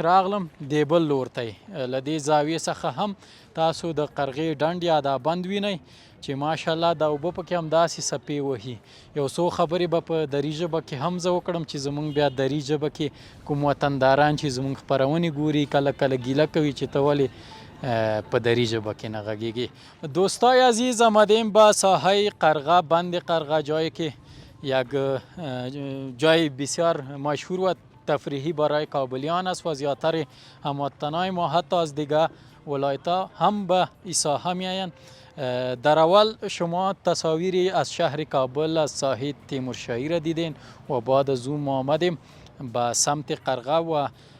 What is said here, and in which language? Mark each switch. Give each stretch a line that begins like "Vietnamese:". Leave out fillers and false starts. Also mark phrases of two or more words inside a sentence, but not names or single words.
Pashto: راغلم دې بل لور ته یې له دې زاویې څخه هم تاسو د قرغې ډنډ یا دا بند وینئ چې ماشاءالله دا اوبه پکې همداسې څپې وهي یو څو خبرې به په دري ژبه کې هم زه وکړم چې زمونږ بیا دري ژبه کې کوم وطنداران چې زمونږ خپرونې ګوري کله کله گیله کوي چې ته ولې په دري ژبه کې نه غږیږي
Persian: دوستای عزیز آمدیم به ساحه قرغه بند قرغه جایی که یک جای بسیار مشهور و تفریحی برای کابلیان است و زیادتر هموطنان ما حتی از دیگر ولایت‌ها هم به این ساحه می‌آیند در اول شما تصاویری از شهر کابل از ساحه تیمورشاهی را دیدین و بعد از اون ما آمدیم به سمت قرغه و